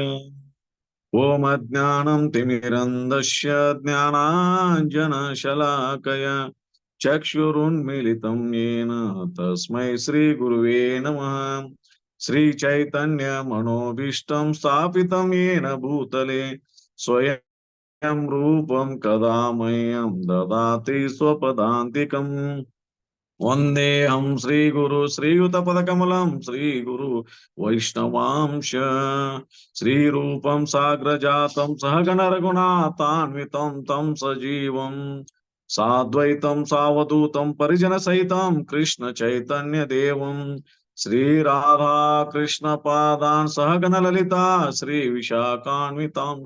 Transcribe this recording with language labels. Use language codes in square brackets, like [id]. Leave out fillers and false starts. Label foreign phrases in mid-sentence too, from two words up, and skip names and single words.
[sa] ಓಂ ಅಜ್ಞಾನಂ ತಿಮಿರಂಧಸ್ಯ ಜ್ಞಾನಾಂಜನಶಲಾಕಯ ಚಕ್ಷುರುನ್ಮಿಲಿತಂ ಯೇನ ತಸ್ಮೈ ಶ್ರೀ ಗುರುವೇ ನಮಃ. ಶ್ರೀ ಚೈತನ್ಯ ಮನೋಭೀಷ್ಟಂ ಸ್ಥಾಪಿತಂ ಯೇನ ಭೂತಲೆ ಸ್ವಯಂ ರೂಪಂ ಕದಾ ಮಹ್ಯಂ ದದಾತಿ ಸ್ವಪದಾಂತಿಕಂ. ವಂದೇಹಂ ಶ್ರೀ ಗುರು ಶ್ರೀಯುತ ಪದಕಮಲಂ ಶ್ರೀ ಗುರು ವೈಷ್ಣವಾಂಶ ಶ್ರೀರೂಪಂ ಸಾಗ್ರಜಾತಂ ಸಹಗಣ ರಘುನಾಥಾನ್ವಿತಂ ತಂ ಸಜೀವಂ ಸಾದ್ವೈತಂ ಸಾವಧೂತಂ ಪರಿಜನ ಸಹಿತಂ ಕೃಷ್ಣ ಚೈತನ್ಯ ದೇವಂ ಶ್ರೀ ರಾಧಾ ಕೃಷ್ಣ ಪಾದಾನ್ ಸಹಗಣ ಲಲಿತಾ ಶ್ರೀ ವಿಶಾಖಾನ್ವಿತಾಂಶ.